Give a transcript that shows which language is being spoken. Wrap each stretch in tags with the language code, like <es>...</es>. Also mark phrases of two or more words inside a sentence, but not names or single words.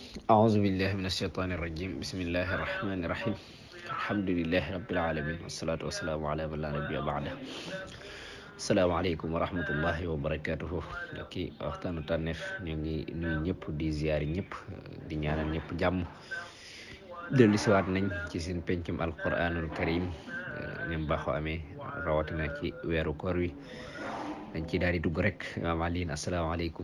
<ar>أعوذ بالله من الشيطان الرجيم بسم الله الرحمن الرحيم الحمد لله رب العالمين والصلاة والسلام على من لا نبي بعده السلام عليكم ورحمة الله وبركاته لكي</ar> <wo>waxtaanu tànneef ñu ngi nuyu ñëpp di ziyaari ñëpp di ñaanal ñëpp jàmm dellu siwaat nañ ci seen pencum</wo> <ar>القرآن الكريم</ar> <wo>ñam baaxoo amee rawatina ci weeru koor wi dañ ci daal di dugg rek imaam Alioune asalaamaaleykum.</wo>